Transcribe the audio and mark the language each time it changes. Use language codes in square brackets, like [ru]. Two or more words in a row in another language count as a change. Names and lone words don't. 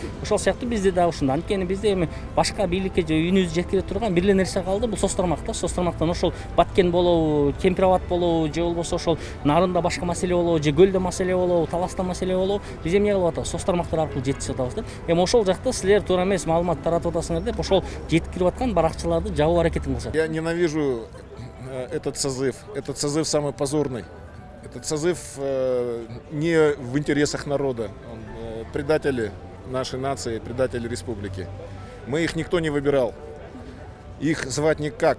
[ky] Ошол сыяктуу бизде да ушундай. Анткени бизде эми башка бийликке үйүнүбүздү жеткире турган бир эле нерсе калды, бул соц тармак да. Соц тармактан ошол Баткен болобу, Кемпирабад болобу, же болбосо ошол Нарында башка маселе болобу, же Көлдө маселе болобу, Таласта маселе болобу, биз эмне кылып атабыз? Соц тармактар аркылуу жеткизип атабыз да. Эми ошол жакта силер туура эмес маалымат таратып атасыңар деп ошол жеткирип аткан баракчаларды жабуу аракетин кылышат. [ru] Я ненавижу этот созыв. Этот созыв самый позорный. Этот созыв не в интересах народа. Предатели нашей нации, предатели республики. Мы их никто не выбирал. Их звать никак.